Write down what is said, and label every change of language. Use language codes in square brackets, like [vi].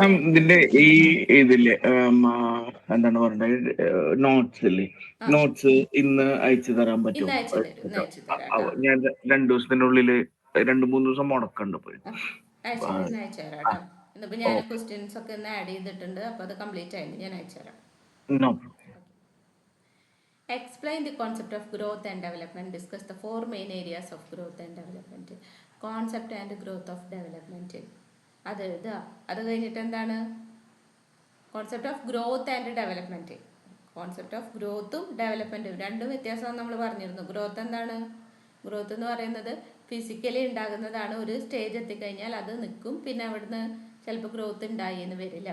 [ml] ഇതിന്റെ ഈ ഇതില്ലേ എന്താണ് പറഞ്ഞത്, നോട്ട്സ് ഇല്ലേ, നോട്ട്സ് ഇന്ന് അയച്ചു തരാൻ പറ്റും? ഇന്ന് അയച്ചു തരാം. ഞാൻ 2 ദിവസത്തിനുള്ളിൽ 2-3 ദിവസം മുടക്കണ്ട് പോയി. അയച്ചു തരാം കേട്ടോ. ഇന്നിപ്പോ ഞാൻ ക്വസ്റ്റ്യൻസ് ഒക്കെ ഒന്ന് ആഡ് ചെയ്തിട്ടുണ്ട്, അപ്പോൾ അത് കംപ്ലീറ്റ് ആയിട്ട് ഞാൻ അയച്ചു തരാം. [en] No. Explain the concept of growth and development. Discuss the 4 main areas of growth and development. Concept and growth of development. [ml] അത് എഴുതുക. അത് കഴിഞ്ഞിട്ട് എന്താണ്? [en] Concept of growth and development. [ml] Concept of ഗ്രോത്തും ഡെവലപ്മെൻറ്റും രണ്ടും വ്യത്യാസം നമ്മൾ പറഞ്ഞിരുന്നു. ഗ്രോത്ത് എന്താണ്? ഗ്രോത്ത് എന്ന് പറയുന്നത് ഫിസിക്കലി ഉണ്ടാകുന്നതാണ്. ഒരു സ്റ്റേജ് എത്തിക്കഴിഞ്ഞാൽ അത് നിൽക്കും, പിന്നെ അവിടുന്ന് ചിലപ്പോൾ ഗ്രോത്ത് ഉണ്ടായി എന്ന് വരില്ല.